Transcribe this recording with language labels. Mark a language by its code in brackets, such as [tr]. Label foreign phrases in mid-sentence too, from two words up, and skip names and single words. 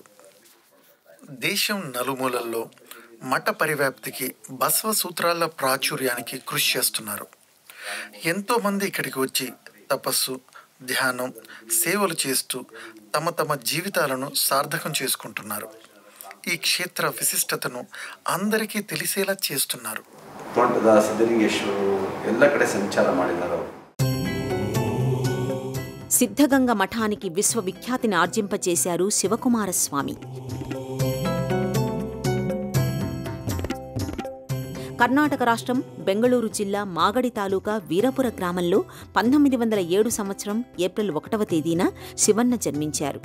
[te] దేశం నలుమూలల్లో మఠ పరివ్యాప్తికి, బసవ సూత్రాల ప్రాచుర్యానికి కృషి చేస్తున్నారు. ఎంతోమంది ఇక్కడికి వచ్చి తపస్సు, ధ్యానం, సేవలు చేస్తూ తమ తమ జీవితాలను సార్థకం చేసుకుంటున్నారు. ఈ క్షేత్ర విశిష్టతను అందరికీ తెలిసేలా చేస్తున్నారు. [kn] ತೋಟದ ಸಿದ್ಧಲಿಂಗೇಶ್ವರರು ಎಲ್ಲ ಕಡೆ ಸಂಚಾರ ಮಾಡಿದ್ದಾರೆ. [te] సిద్ధగంగ మఠానికి విశ్వవిఖ్యాతిని ఆర్జింపచేశారు శివకుమారస్వామి. కర్ణాటక రాష్ట్రం బెంగళూరు జిల్లా మాగడి తాలూకా వీరపుర గ్రామంలో 1907 సంవత్సరం ఏప్రిల్ 1వ తేదీన శివన్న జన్మించారు.